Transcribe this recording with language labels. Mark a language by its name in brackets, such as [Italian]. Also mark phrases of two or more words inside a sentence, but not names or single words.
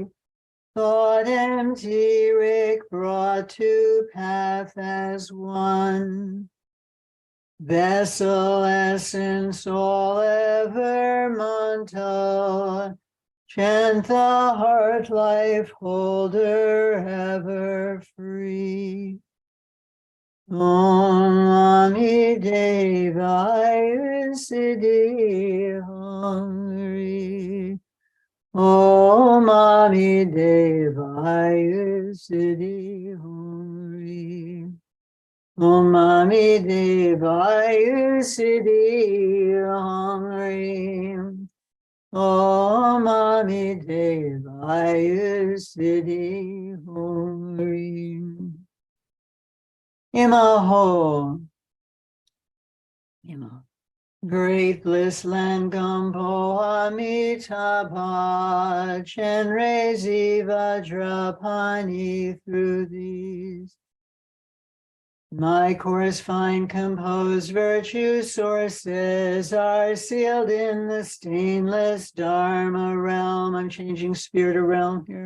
[English] Thought empty, Rik brought to path as one. Vessel essence, all ever mantra. Chant the heart life holder ever free. [Sanskrit] Om Amitabha Ayusiddhi Hum Hri. Om Amitabha Ayusiddhi Hum Hri. Om Amitabha Ayusiddhi Hum Hri. Om Amitabha Ayusiddhi Hum Hri. [Tibetan] Imaho. Imaho. [English] Great bliss land Gambo Amitabha, Chenrezi Vajrapani through these. My coarse, fine, composed virtue sources are sealed in the stainless Dharma realm, unchanging spirit realm here.